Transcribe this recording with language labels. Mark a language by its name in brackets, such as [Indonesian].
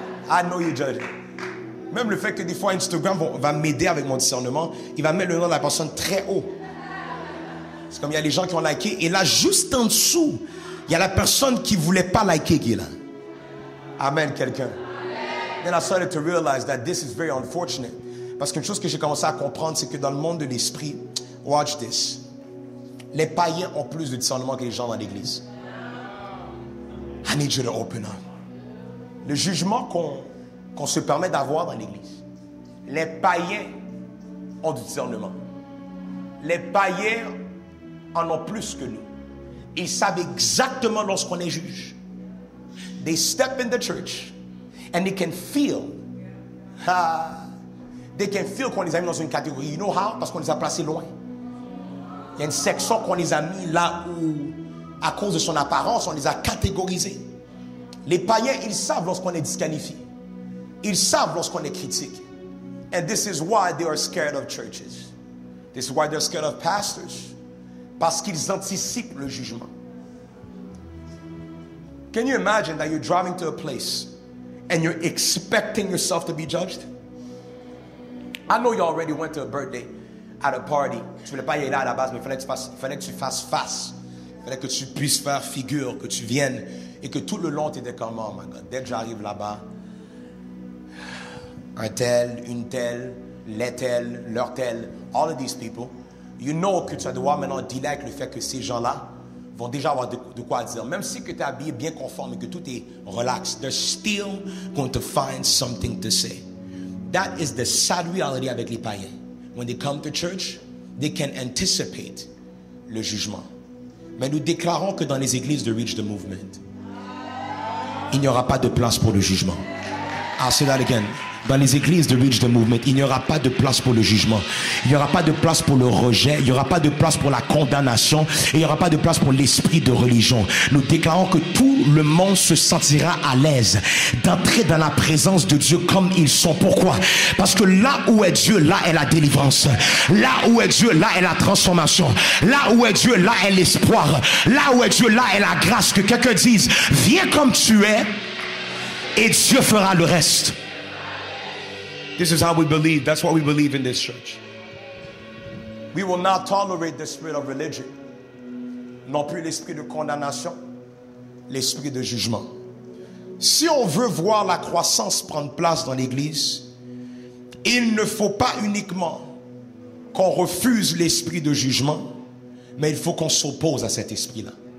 [English] I know you judging. [French] Même le fait que des fois Instagram va m'aider avec mon discernement, il va mettre le nom de la personne très haut. C'est comme il y a les gens qui ont liké et là, juste en dessous, il y a la personne qui ne voulait pas liker qui est là. Amen, quelqu'un. [English] Then I started to realize that this is very unfortunate. [French] Parce qu'une chose que j'ai commencé à comprendre, c'est que dans le monde de l'esprit, [English] watch this, [French] les païens ont plus de discernement que les gens dans l'église. [English] I need you to open up. [French] Le jugement qu'on se permet d'avoir dans l'église, les païens ont du discernement. Les païens en ont plus que nous. Ils savent exactement lorsqu'on est juge. [English] They step in the church and they can feel [French] qu'on les a mis dans une catégorie. [English] You know how? [French] Parce qu'on les a placés loin. Il y a une section qu'on les a mis là où, à cause de son apparence, on les a catégorisés. Les païens, ils savent lorsqu'on est disqualifié. Ils savent lorsqu'on est critique. [English] And this is why they are scared of churches. This is why they're scared of pastors. [French] Parce qu'ils anticipent le jugement. [English] Can you imagine that you're driving to a place and you're expecting yourself to be judged? I know you already went to a birthday at a party. [French] Tu voulais pas y aller à la base, mais il fallait que tu fasses face. Il fallait que tu puisses faire figure, que tu viennes et que tout le long tu étais comme, [English] oh my God, [French] dès que j'arrive là-bas, un tel, une telle, les tels, leur tel, [English] all of these people, you know [French] que tu vas devoir maintenant dealer avec le fait que ces gens-là vont déjà avoir de quoi dire. Même si que tu es habillé bien conforme et que tout est relax, [English] they're still going to find something to say. That is the sad reality [French] avec les païens. [English] When they come to church, they can anticipate [French] le jugement. Mais nous déclarons que dans les églises de Reach the Movement, il n'y aura pas de place pour le jugement. [English] I'll say that again. [French] Dans les églises de Reach the Movement, il n'y aura pas de place pour le jugement. Il n'y aura pas de place pour le rejet. Il n'y aura pas de place pour la condamnation. Et il n'y aura pas de place pour l'esprit de religion. Nous déclarons que tout le monde se sentira à l'aise d'entrer dans la présence de Dieu comme ils sont. Pourquoi? Parce que là où est Dieu, là est la délivrance. Là où est Dieu, là est la transformation. Là où est Dieu, là est l'espoir. Là où est Dieu, là est la grâce. Que quelqu'un dise, viens comme tu es et Dieu fera le reste. [English] This is how we believe. That's what we believe in this church. We will not tolerate the spirit of religion. [French] Non plus l'esprit de condamnation, l'esprit de jugement. Si on veut voir la croissance prendre place dans l'église, il ne faut pas uniquement qu'on refuse l'esprit de jugement, mais il faut qu'on s'oppose à cet esprit-là.